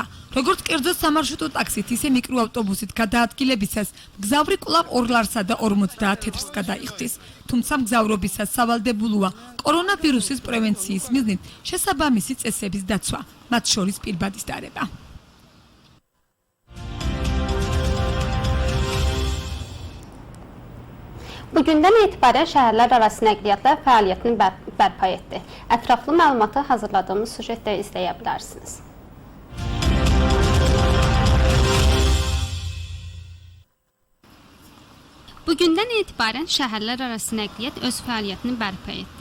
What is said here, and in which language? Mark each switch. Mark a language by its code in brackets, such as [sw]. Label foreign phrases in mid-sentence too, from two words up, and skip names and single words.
[ka] როგორც კერძო სამარშრუტო ტაქსით, ისე მიკროავტობუსით გადაადგილებისას მგზავრი კვლავ 2 ლარსა და 50 თეთრს გადაიხდის. თუმცა მგზავრობისას სავალდებულოა კორონავირუსის პრევენციის მიზნით შესაბამისი წესების დაცვა, მათ შორის პირბადის დარება. [az] Bugündən etibarən şəhərlər arası nəqliyyatlar fəaliyyətini bərpa etdi. Ətraflı məlumatı hazırladığımız sujetdə izləyə bilərsiniz. Bugündən etibarən şəhərlər arası nəqliyyat öz fəaliyyətini bərpa etdi.